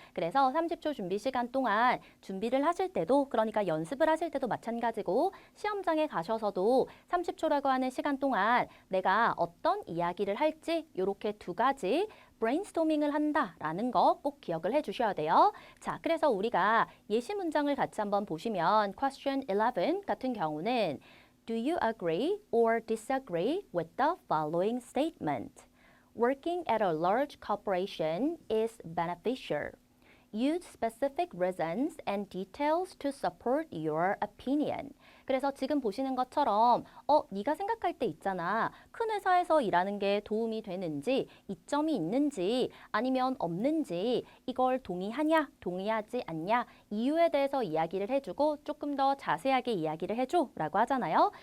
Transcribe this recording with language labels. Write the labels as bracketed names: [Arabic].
[Korean] 그래서 30초 준비 시간 동안 준비를 하실 때도, 그러니까 연습을 하실 때도 마찬가지고 시험장에 가셔서도 30초라고 하는 시간 동안 내가 어떤 이야기를 할지 이렇게 2가지 브레인스토밍을 한다라는 거 꼭 기억을 해주셔야 돼요. 자, 그래서 우리가 예시 문장을 같이 한번 보시면 question 11 같은 경우는 [English] Do you agree or disagree with the following statement? Working at a large corporation is beneficial. Use specific reasons and details to support your opinion. [Korean] 그래서 지금 보시는 것처럼 네가 생각할 때 있잖아. 큰 회사에서 일하는 게 도움이 되는지, 이점이 있는지, 아니면 없는지, 이걸 동의하냐, 동의하지 않냐, 이유에 대해서 이야기를 해주고 조금 더 자세하게 이야기를 해줘 라고 하잖아요.